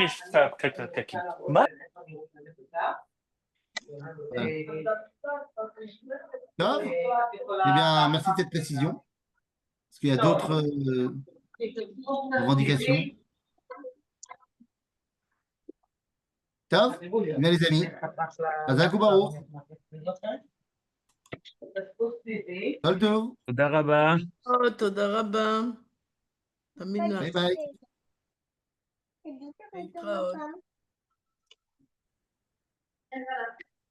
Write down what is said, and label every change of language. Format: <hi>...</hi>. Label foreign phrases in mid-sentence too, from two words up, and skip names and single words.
<fr>Top. Eh bien, merci de cette précision. Est-ce qu'il y a d'autres revendications? Top. Bien, les amis.</fr> <he>חזק ברוך כל טוב. תודה רבה. Oh, תודה רבה.</he> <en>Bye bye.</en> <he>להתראות.</he>